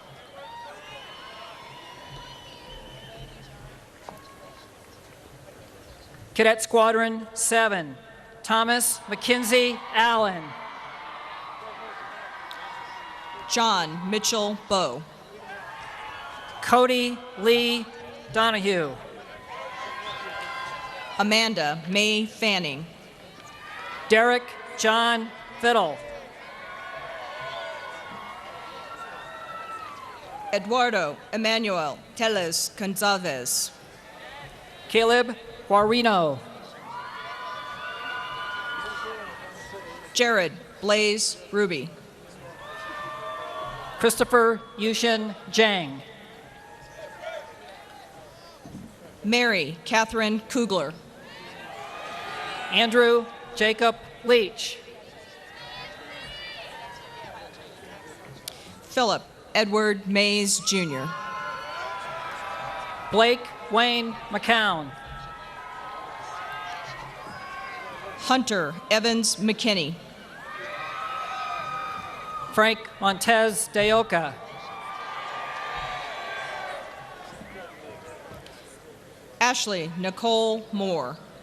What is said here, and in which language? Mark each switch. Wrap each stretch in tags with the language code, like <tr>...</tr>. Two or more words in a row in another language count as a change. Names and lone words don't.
<en>Cadet Squadron 7, Thomas McKenzie Allen. John Mitchell Bowe. Cody Lee Donahue. Amanda May Fanning. Derek John Fiddle. Eduardo Emmanuel Teles Gonzalez. Caleb Guarino. Jared Blaze Ruby. Christopher Yushin Jang. Mary Catherine Kugler. Andrew Jacob Leach. Philip Edward Mays Jr. Blake Wayne McCown. Hunter Evans McKinney. Frank Montez de Oca. Ashley Nicole Moore.</en>